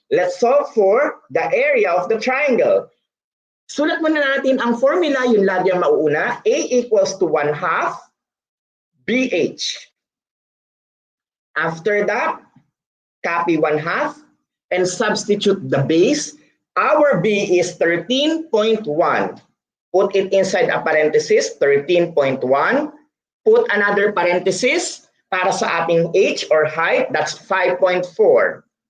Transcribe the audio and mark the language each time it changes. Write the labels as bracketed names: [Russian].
[English] Let's solve for the area of the triangle. [Filipino] Sulat muna natin ang formula, yung lagi ang mauuna. [English] A equals to 1/2 BH. After that, copy 1/2 and substitute the base. Our B is 13.1. Put it inside a parenthesis, 13.1. Put another parenthesis [Filipino] para sa ating [English] H or height, that's 5.4.